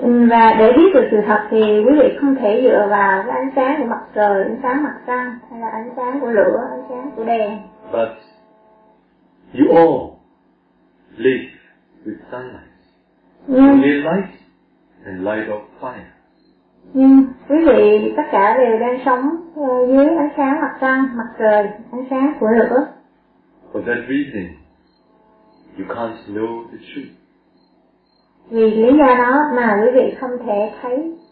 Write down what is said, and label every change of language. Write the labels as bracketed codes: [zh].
[vi] Và để biết được sự thật thì quý vị không thể dựa vào cái ánh sáng của mặt trời, ánh sáng mặt trăng hay là ánh sáng của lửa, ánh sáng của đèn. [en] But you all live with sunlight, moonlit light, and light of fire. [vi] Quý vị tất cả đều đang sống dưới ánh sáng mặt trăng, mặt trời, ánh sáng của lửa. [en] For that reason, you can't know the truth. [vi] Vì lý do đó mà quý vị không thể thấy